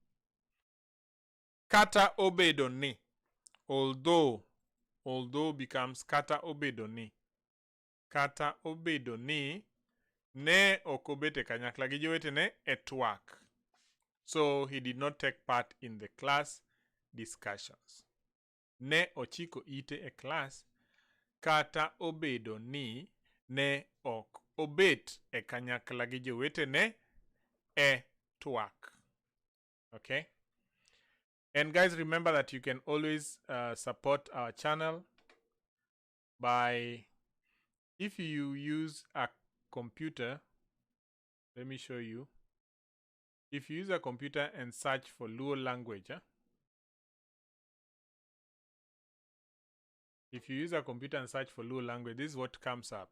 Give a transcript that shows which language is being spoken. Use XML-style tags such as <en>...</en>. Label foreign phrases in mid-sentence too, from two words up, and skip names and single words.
<luo>Kata obedo ni.</luo> <en>Although becomes</en> <luo>kata obedo ni. Kata obedo ni ne okobete kanyakla gi jowetene e twak.</luo> <en>So he did not take part in the class discussions.</en> <luo>Ne ochiko ite e class, kata obedo ni ne ok obet e kanyakla gi jowetene e twak.</luo> <en>Okay? And guys, remember that you can always support our channel by, if you use a computer, let me show you. If you use a computer and search for Luo language, if you use a computer and search for Luo language, this is what comes up.</en>